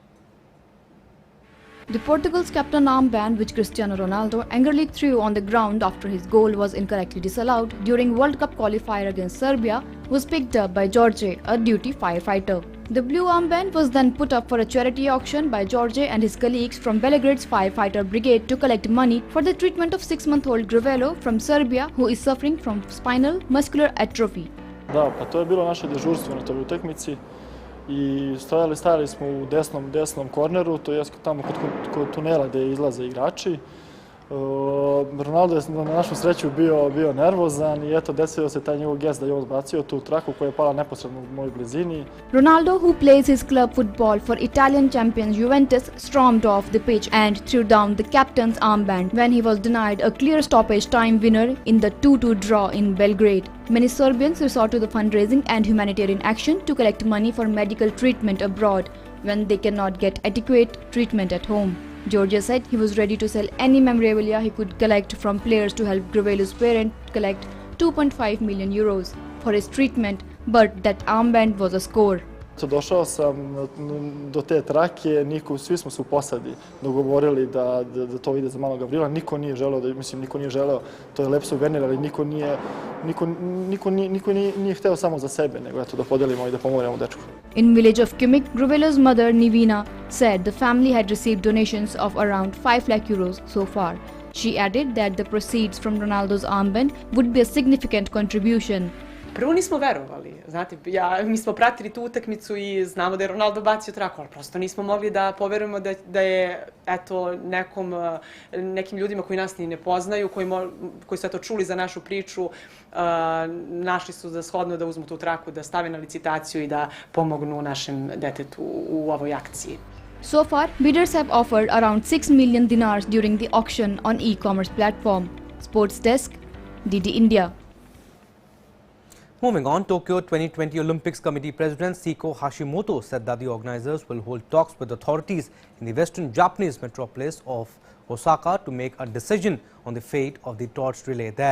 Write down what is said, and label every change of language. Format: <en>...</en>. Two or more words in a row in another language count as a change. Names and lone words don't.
<en>The Portugal's captain armband, which Cristiano Ronaldo angrily threw on the ground after his goal was incorrectly disallowed during World Cup qualifier against Serbia, was picked up by Jorge, a duty firefighter. The blue armband was then put up for a charity auction by Jorge and his colleagues from Belgrade's firefighter brigade to collect money for the treatment of 6-month-old Grevelo from Serbia, who is suffering from spinal muscular atrophy.</en> <sr>Da, pa to je bilo naše dežurstvo na toj utakmici. I stajali smo u desnom korneru, to je tamo kod tunela gdje izlaze igrači. Ronaldo je na našu sreću bio nervozan i eto desio se taj njegov gest da je on zbacio tu traku koja je pala neposredno u mojoj blizini.</sr> <en>Ronaldo, who plays his club football for Italian champions Juventus, stormed off the pitch and threw down the captain's armband when he was denied a clear stoppage time winner in the 2-2 draw in Belgrade. Many Serbians resort to the fundraising and humanitarian action to collect money for medical treatment abroad when they cannot get adequate treatment at home. Georgia said he was ready to sell any memorabilia he could collect from players to help Grevelo's parent collect 2.5 million euros for his treatment, but that armband was a score.</en> <sr>Došao sam do te trake, svi smo se u posadi dogovorili da to ide za malog Gavrila. Niko nije želeo, to je lep suvenir, ali niko nije hteo samo za sebe, nego eto da podelimo i da pomognemo dečku.</sr> <en>In village of Kimik, Gruvelo's mother Nivina said the family had received donations of around 5 lakh euros so far. She added that the proceeds from Ronaldo's armband would be a significant contribution.</en> <sr>Prvo nismo verovali, znate, mi smo pratili tu utakmicu i znamo da je Ronaldo bacio traku, ali prosto nismo mogli da poverujemo da je eto nekim ljudima koji nas ni ne poznaju, koji su eto čuli za našu priču, našli su za shodno da uzmu tu traku, da stave na licitaciju i da pomognu našem detetu u ovoj akciji.</sr> <en>So far, bidders have offered around 6 million dinars during the auction on e-commerce platform. Sports Desk, DD India. Moving on, Tokyo 2020 Olympics Committee President Seiko Hashimoto said that the organizers will hold talks with authorities in the western Japanese metropolis of Osaka to make a decision on the fate of the torch relay there.</en>